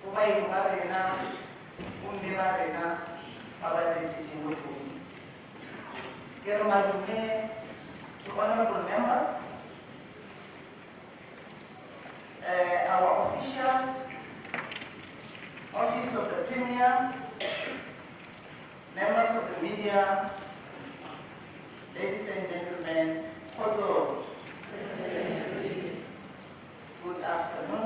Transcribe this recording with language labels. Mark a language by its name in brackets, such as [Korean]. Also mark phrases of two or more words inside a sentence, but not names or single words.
[Tswana] baeng ba rena, bomme ba rena, ba ba letetseng mo tlong. Ke re madume [English] to honorable members, our officials, Office of the Premier, members of the media, ladies and gentlemen, also good afternoon.